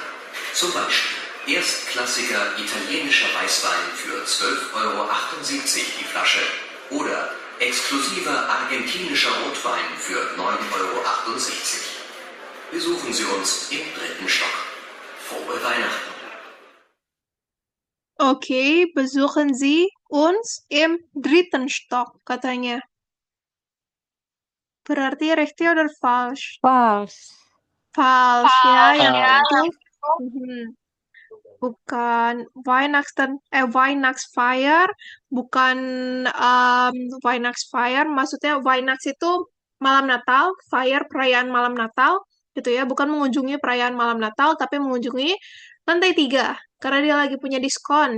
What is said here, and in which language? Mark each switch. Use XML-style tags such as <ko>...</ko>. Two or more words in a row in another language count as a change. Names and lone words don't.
<de>Zum Beispiel erstklassiger italienischer Weißwein für 12,78 € die Flasche oder exklusiver argentinischer Rotwein für 9,68 €. Besuchen Sie uns im 3. Stock. Frohe Weihnachten. Oke, besuchen Sie uns im 3. Stock,</de> <id>katanya. Berarti</id> <de>richtig oder falsch?</de> <en>False.</en> <de>Falsch,</de> <id>ya, yang</id> <en>False.</en> <id>itu. Bukan Weihnachtsfeier, bukan Weihnachtsfeier, maksudnya Weihnachts itu malam Natal, Fire perayaan malam Natal, gitu ya, bukan mengunjungi perayaan malam Natal, tapi mengunjungi lantai 3, karena dia lagi punya diskon.</id>